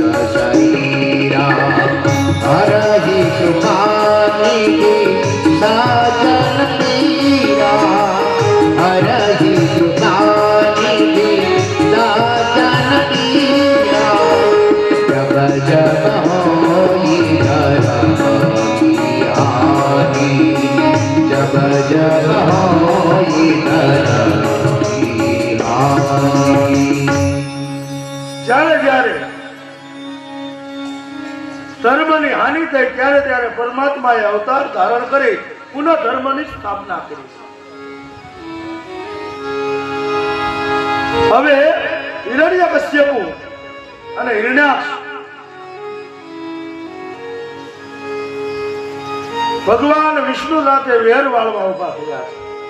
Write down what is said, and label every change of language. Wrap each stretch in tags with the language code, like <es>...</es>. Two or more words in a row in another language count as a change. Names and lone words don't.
<awa>शरीरा, हरहि सुखानि साजन पीरा, हरहि सुखानि साजन पीरा, जब जब होई धर्म की हानि, जब जब होई धर्म की हानि.</awa> <gu>જ્યારે જ્યારે ધર્મની હાનિ થઈ ત્યારે ત્યારે પરમાત્માએ અવતાર ધારણ કરી પુનઃ ધર્મની સ્થાપના કરી. હવે હિરણ્યકશ્યપુ અને હિરણ્યાક્ષ ભગવાન વિષ્ણુ સાથે વેર વાળવા ઉભા થયા છે.</gu>